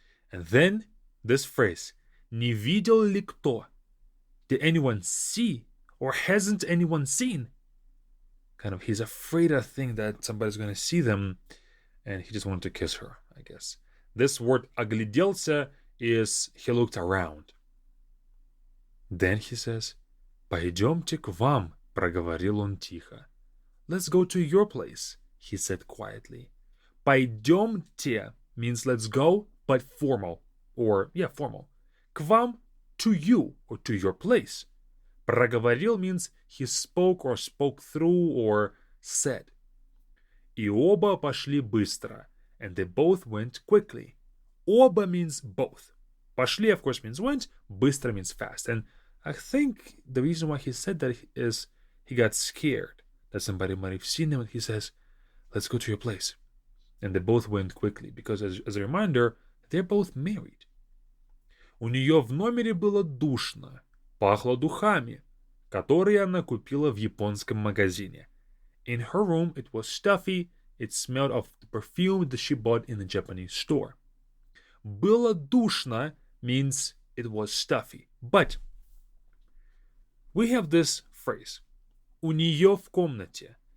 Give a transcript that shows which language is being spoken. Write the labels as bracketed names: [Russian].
[English] And then this phrase, [Russian] не видел ли кто? [English] Did anyone see? Or hasn't anyone seen? Kind of, he's afraid, I think, that somebody's going to see them, and he just wanted to kiss her, I guess. This word огляделся is he looked around. Then he says, [Russian] «Пойдемте к вам», проговорил он тихо. [English] Let's go to your place, he said quietly. «Пойдемте» means let's go, but formal. Or, yeah, formal. [Russian] «К вам», [English] to you, or to your place. Проговорил means he spoke or spoke through or said. [Russian] И оба пошли быстро, [English] and they both went quickly. Оба means both. Пошли, of course, means went. Быстро means fast. And I think the reason why he said that is he got scared that somebody might have seen him, and he says, let's go to your place. And they both went quickly, because as a reminder, they're both married. [Russian] У нее в номере было душно, пахло духами, которые она купила в японском магазине. [English] In her room, it was stuffy. It smelled of the perfume that she bought in the Japanese store. [Russian] Было душно [English] means it was stuffy. But we have this phrase. [Russian] У нее в комнате.